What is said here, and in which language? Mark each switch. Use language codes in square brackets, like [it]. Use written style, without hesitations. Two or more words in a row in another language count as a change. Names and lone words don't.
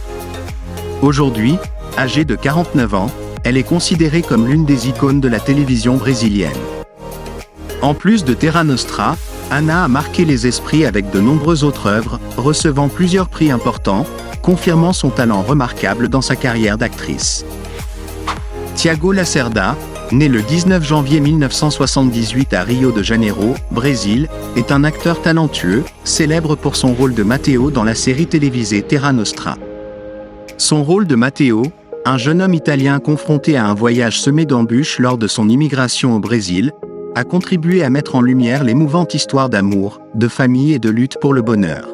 [fr] Aujourd'hui, âgée de 49 ans, elle est considérée comme l'une des icônes de la télévision brésilienne. En plus de Terra Nostra, Ana a marqué les esprits avec de nombreuses autres œuvres, recevant plusieurs prix importants, confirmant son talent remarquable dans sa carrière d'actrice. Thiago Lacerda, né le 19 janvier 1978 à Rio de Janeiro, Brésil, est un acteur talentueux, célèbre pour son rôle de Matteo dans la série télévisée Terra Nostra. Son rôle de Matteo, un jeune homme italien confronté à un voyage semé d'embûches lors de son immigration au Brésil, a contribué à mettre en lumière l'émouvante histoire d'amour, de famille et de lutte pour le bonheur.